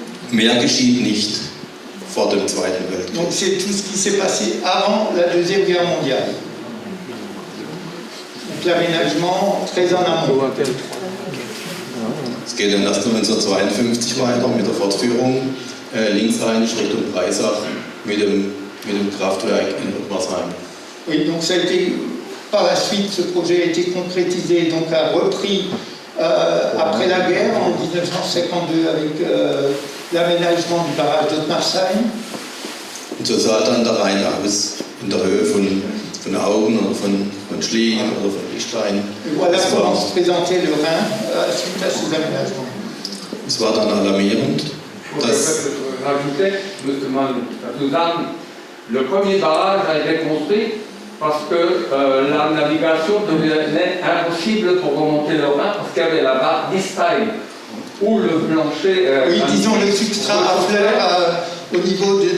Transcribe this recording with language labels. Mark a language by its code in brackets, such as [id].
[de] Mehr geschieht nicht vor dem Zweiten Weltkrieg. [fr] Donc c'est tout ce qui s'est passé avant la Deuxième Guerre mondiale. Donc l'aménagement très en amont. [de] Es geht dann erst 1952 weiter mit der Fortführung linksrheinisch Richtung Breisach mit dem Kraftwerk in Obersheim. [fr] Oui, donc ça a été, par la suite, ce projet a été concrétisé, donc a repris après la guerre, en 1952, avec l'aménagement du barrage d'Ottmarsheim. [de] Und so sah dann der Rhein aus, in der Höhe von Augen oder von Schliegen oder von Lichtstein. [fr] Et voilà comment se présentait le Rhin suite à ces aménagements. [de] Es war dann alarmierend, dass [fr] Rajouter, justement, Suzanne, le premier barrage a été construit parce que la navigation devenait impossible pour remonter le Rhin parce qu'il y avait la barre d'Istein où le plancher. Oui, disons le substrat à fleurs au niveau de.